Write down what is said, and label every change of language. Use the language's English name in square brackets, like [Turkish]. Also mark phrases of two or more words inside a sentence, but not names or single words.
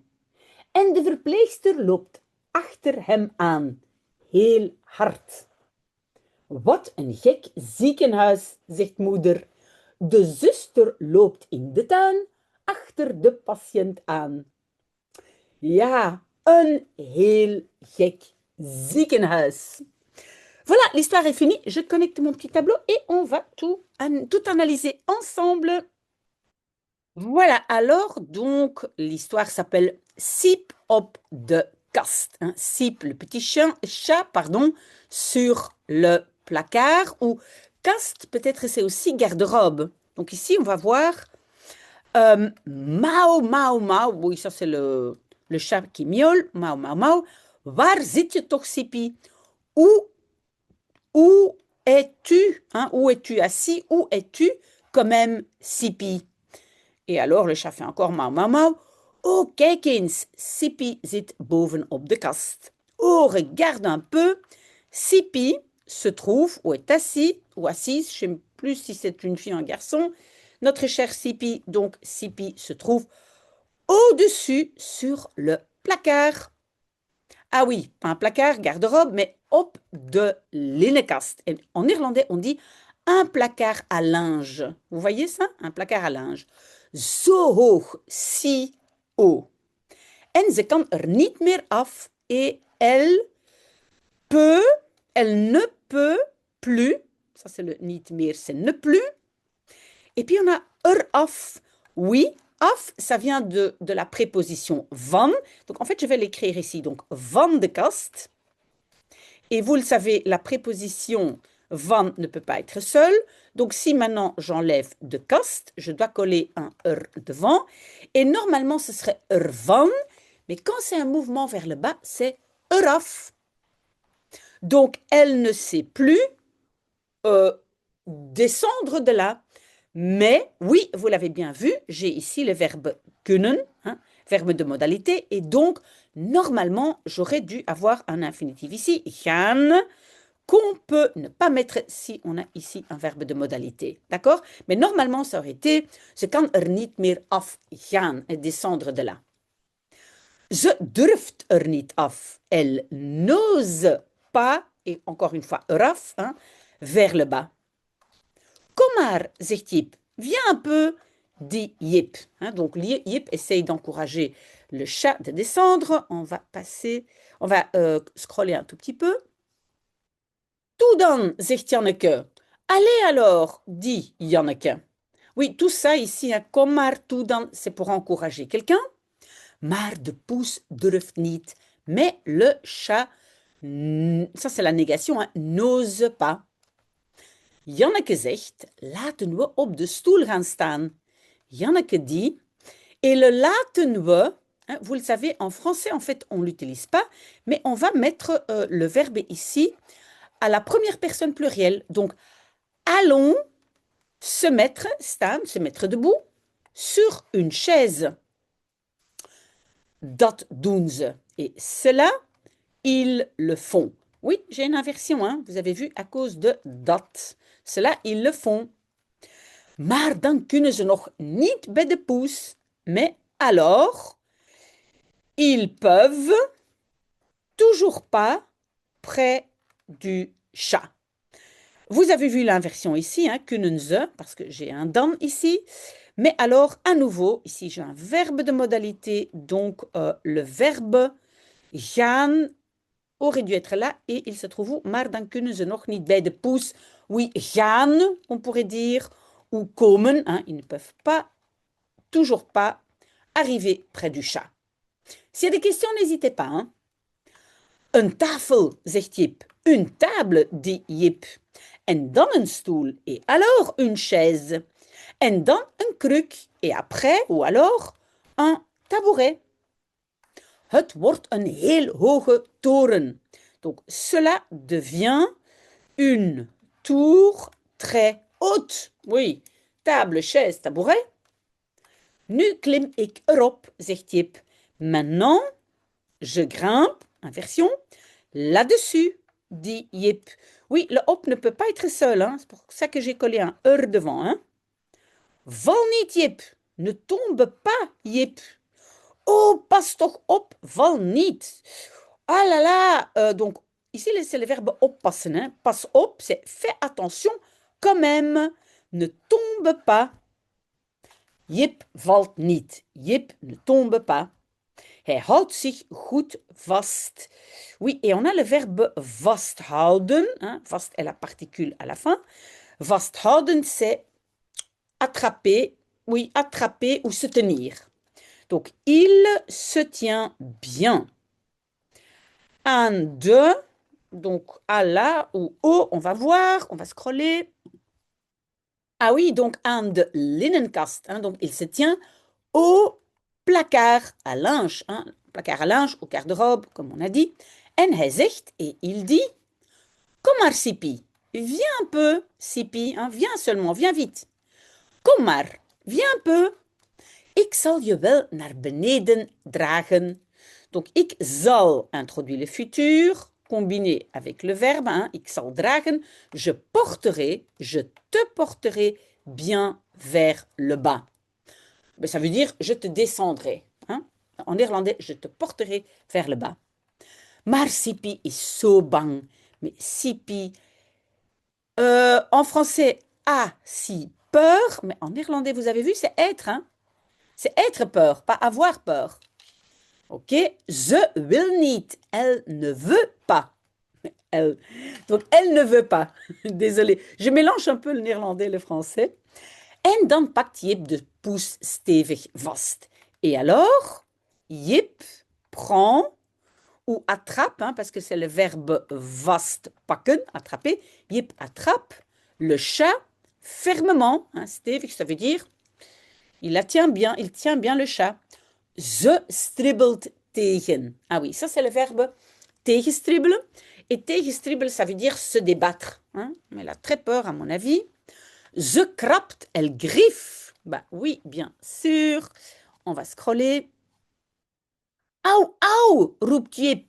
[Dutch] En de verpleegster loopt achter hem aan, heel hard. Wat een gek ziekenhuis, zegt moeder. De zuster loopt in de tuin achter de patiënt aan. Ja, een heel gek ziekenhuis. [French] Voilà, l'histoire est finie. Je connecte mon petit tableau et on va tout analyser ensemble. Voilà, alors, donc, l'histoire s'appelle Siep op de kast. Hein. Siep, le petit chat, pardon, sur le placard. Ou kast, peut-être c'est aussi garde-robe. Donc ici, on va voir Mao, Mao, Mao. Oui, ça c'est le chat qui miaule. [Dutch] Mao, Mao, Mao. Waar zit je toch, Siepie? [French] Où es-tu? Hein? Où es-tu assis? Où es-tu quand même, Siepie? Et alors le chat fait encore mau, mau, mau. [Dutch] Oh, kijk eens, Siepie zit boven op de kast. [French] Oh, regarde un peu. Siepie se trouve ou est assis ou assise, je ne sais plus si c'est une fille ou un garçon. Notre chère Siepie, donc Siepie se trouve au-dessus sur le placard. Ah oui, pas un placard, garde-robe, mais [Dutch] op de linnenkast. [French] Et en néerlandais, on dit un placard à linge. Vous voyez ça? Un placard à linge. [Dutch] Zo hoog, [French] si haut. [Dutch] En ze kan er niet meer af. [French] Et elle ne peut plus. Ça c'est le [Dutch] niet meer, [French] c'est ne plus. Et puis on a eraf. Oui, af, ça vient de la préposition van. Donc en fait, je vais l'écrire ici. [Dutch] Donc van de kast. [French] Et vous le savez, la préposition van ne peut pas être seule. Donc si maintenant j'enlève [Dutch] de kast, [French] je dois coller un devant. Et normalement, ce serait van. Mais quand c'est un mouvement vers le bas, c'est eraf. Donc elle ne sait plus descendre de là. Mais oui, vous l'avez bien vu, j'ai ici le verbe kunnen, hein, verbe de modalité, et donc normalement j'aurais dû avoir un infinitif ici, gaan, qu'on peut ne pas mettre si on a ici un verbe de modalité, d'accord? Mais normalement ça aurait été, [Dutch] ze kan niet meer afgaan, [French] et descendre de là. [Dutch] Ze durft niet af, [French] elle n'ose pas, et encore une fois, eraf, hein, vers le bas. [Dutch] Kom maar, zegt Jip. [French] Viens un peu, dit Jip. Hein, donc Jip essaye d'encourager le chat de descendre. On va passer, on va scroller un tout petit peu. [Dutch] Toe dan, zegt Janneke. [French] Allez alors, dit Janneke. Oui, tout ça ici, hein, [Dutch] kom maar, toe dan, [French] c'est pour encourager quelqu'un. [Dutch] Maar de poes durft niet. [French] Mais le chat, ça c'est la négation, hein, n'ose pas. [Dutch] Janneke zegt, laten we op de stoel gaan staan. [French] Janneke dit, et le [Dutch] laten we, [French] hein, vous le savez, en français, en fait, on ne l'utilise pas, mais on va mettre le verbe ici à la première personne plurielle. Donc, allons se mettre, staan, se mettre debout, sur une chaise. [Dutch] Dat doen ze. [French] Et cela, ils le font. Oui, j'ai une inversion, hein, vous avez vu, à cause de dat. Cela, ils le font. [Dutch] Maar dan kunnen ze nog niet bij de poes. [French] Mais alors, ils peuvent toujours pas près du chat. Vous avez vu l'inversion ici, hein, [Dutch] kunnen ze, [French] parce que j'ai un dan ici. Mais alors, à nouveau, ici j'ai un verbe de modalité, donc le verbe gaan aurait dû être là et il se trouve où? [Dutch] Maar dan kunnen ze nog niet bij de poes. [French] Oui, gaan, on pourrait dire, ou komen, hein, ils ne peuvent pas, toujours pas, arriver près du chat. S'il y a des questions, n'hésitez pas. Hein. [Dutch] Een tafel, zegt Jip. [French] Une table, dit Jip. [Dutch] En dan een stoel. [French] Et alors une chaise. [Dutch] En dan een kruk. [French] Et après, ou alors, un tabouret. [Dutch] Het wordt een heel hoge toren. [French] Donc, cela devient une tour très haute. Oui, table, chaise, tabouret. [Dutch] Nu klim ik erop, zegt Jip. [French] Maintenant, je grimpe, inversion, là-dessus, dit Jip. Oui, le op ne peut pas être seul, hein. C'est pour ça que j'ai collé un devant. Hein. [Dutch] Val niet, Jip. [French] Ne tombe pas, Jip. [Dutch] Oh, pas toch op, val niet. [French] Ah là là, donc ici c'est le verbe oppassen. Hein. [Dutch] Pas op, [French] c'est fais attention quand même. Ne tombe pas. [Dutch] Jip valt niet. [French] Jip ne tombe pas. [Dutch] Hij houdt zich goed vast. [French] Oui, et on a le verbe vasthouden. Hein. Vast est la particule à la fin. Vasthouden, c'est attraper, oui, attraper ou se tenir. Donc, il se tient bien. Un, deux, donc à la ou au, on va voir, on va scroller. Ah oui, donc [Dutch] aan de linnenkast, [French] hein, donc il se tient au placard à linge, hein, placard à linge, au garde-robe, comme on a dit. [Dutch] En hij zegt, [French] et il dit, [Dutch] kom maar Sipi, [French] viens un peu, Sipi, hein, viens seulement, viens vite. [Dutch] Kom maar, [French] viens un peu. [Dutch] Ik zal je wel naar beneden dragen. [French] Donc, [Dutch] ik zal [French] introduire le futur, combiné avec le verbe, hein, [Dutch] ik zal dragen. [French] Je porterai, je te porterai bien vers le bas. Mais ça veut dire je te descendrai. Hein. En néerlandais, je te porterai vers le bas. [Dutch] Maar Sipi is zo bang. [French] Mais Sipi, en français, a si peur, mais en néerlandais, vous avez vu, c'est être. Hein. C'est être peur, pas avoir peur. [Dutch] Ok, ze wil niet, [French] elle ne veut pas. Elle. Donc, elle ne veut pas. Désolée, je mélange un peu le néerlandais et le français. [Dutch] En dan pakt Jip de poes stevig vast. [French] Et alors, Jip prend ou attrape, hein, parce que c'est le verbe vastpakken, attraper. Jip attrape le chat fermement. Hein, stevig, ça veut dire il tient bien le chat. [Dutch] Ze stribbelt tegen. [French] Ah oui, ça c'est le verbe tegenstribbelen. Et tegenstribbelen, ça veut dire se débattre. Hein. Elle a très peur, à mon avis. [Dutch] Ze krabt, [French] elle griffe. Bah oui, bien sûr. On va scroller. Au, au, [Dutch] roept Jip.